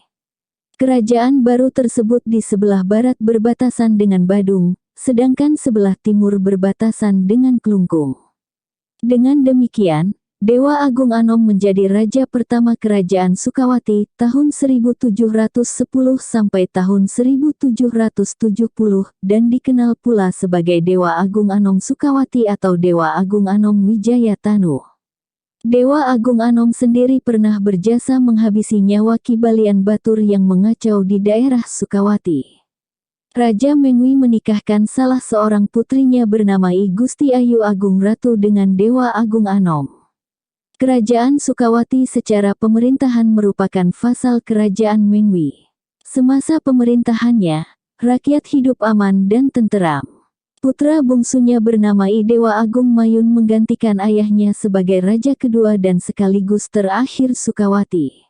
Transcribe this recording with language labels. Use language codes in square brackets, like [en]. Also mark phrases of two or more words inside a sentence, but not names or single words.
[id] Kerajaan baru tersebut di sebelah barat berbatasan dengan Badung, sedangkan sebelah timur berbatasan dengan Klungkung. Dengan demikian, Dewa Agung Anom menjadi raja pertama kerajaan Sukawati tahun 1710 sampai tahun 1770 dan dikenal pula sebagai Dewa Agung Anom Sukawati atau Dewa Agung Anom Wijaya Tanu. Dewa Agung Anom sendiri pernah berjasa menghabisi nyawa Ki Balian Batur yang mengacau di daerah Sukawati. Raja Mengwi menikahkan salah seorang putrinya bernama I Gusti Ayu Agung Ratu dengan Dewa Agung Anom. Kerajaan Sukawati secara pemerintahan merupakan vasal kerajaan Mengwi. Semasa pemerintahannya, rakyat hidup aman dan tenteram. Putra bungsunya bernama I Dewa Agung Mayun menggantikan ayahnya sebagai raja kedua dan sekaligus terakhir Sukawati.